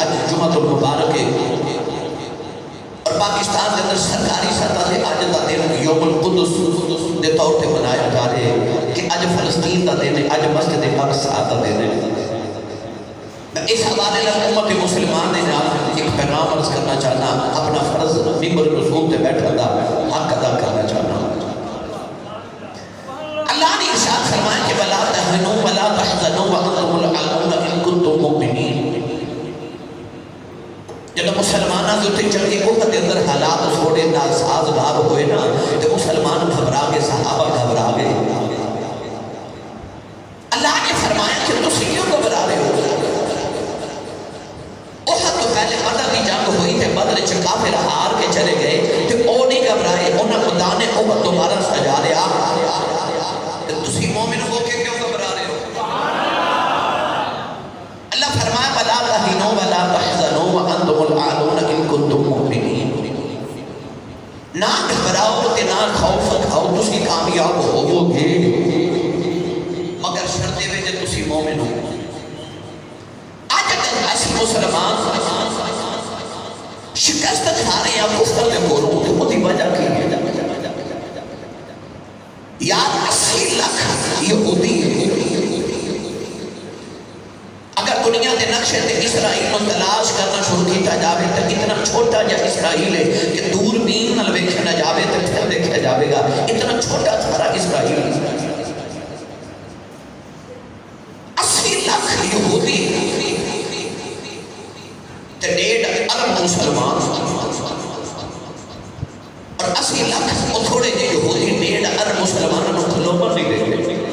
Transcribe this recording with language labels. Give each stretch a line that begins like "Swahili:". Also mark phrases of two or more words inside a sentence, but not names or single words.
Urdu: آج جمعۃ المبارک ہے اور پاکستان کے اندر سرکاری سطح سے
Punjabi: آج دا دن یوم القدس دے طور پہ منایا جا رہے ہیں کہ آج فلسطین دا دن ہے, آج مسجد اقصیٰ دا دن ہے. میں اس حوالے میں امت مسلمان نے ایک پیغام عرض کرنا چاہنا, اپنا فرض ممبر رسول تے بیٹھا دا حق ادا کرنا چاہنا.
Urdu: اللہ نے ارشاد فرمایا کہ
Arabic: وَلَا تَهِنُوا وَلَا تَحْزَنُوا وَأَنْتُمُ الْأَعْلَوْنَ إِن كُنتُم مُؤْمِنِينَ.
Urdu: جب مسلمانہ جو تے چڑھے احد کے اندر حالات تھوڑے ناسازگار ہوئے نا تو مسلمان گھبرا گئے, صحابہ گھبرا گئے.
Punjabi: اللہ نے فرمایا کہ تسی کیوں گھبرا رہے ہو؟ احد تو پہلے بدر کی جنگ ہوئی تے بدر وچ کافر ہار کے چلے گئے تے او نہیں گھبرائے, انہاں خدا نے احد دوبارہ سجا لیا. تسی مومن ہو کے کیوں گھبرا رہے ہو؟ اللہ فرمایا
Arabic: وَلَا تَهِنُوا وَلَا تَحْزَنُوا وَأَنْتُمُ الْأَعْلَوْنَ إِن كُنتُم مُؤْمِنِينَ.
Punjabi: نہ گھبراؤ تے نہ خوف کھاؤ, تسی کامیاب ہوو گے, مگر شرط ہے کہ تسی مومن ہو. آج اگر ایسی مسلمان شکست کھا رہے ہیں کفر دے کولوں تے اودی وجہ کی ہے؟ یار 80 لاکھ یہودی اگر دنیا دے نقشے تے اسرائیل کو تلاش کرنا شروع کیتا جاوے تو اتنا چھوٹا جا اسرائیل ہے کہ دوربین نال ویکھیا نہ جاوے تو پھر دیکھا جاوے گا اتنا چھوٹا سارا اسرائیل.
Urdu: 80 لاکھ یہودی تے 1.5 ارب مسلمان, اور 80 لاکھ وہ تھوڑے جے یہودی 1.5 ارب مسلمانوں کو کھلونا نہیں دیتے.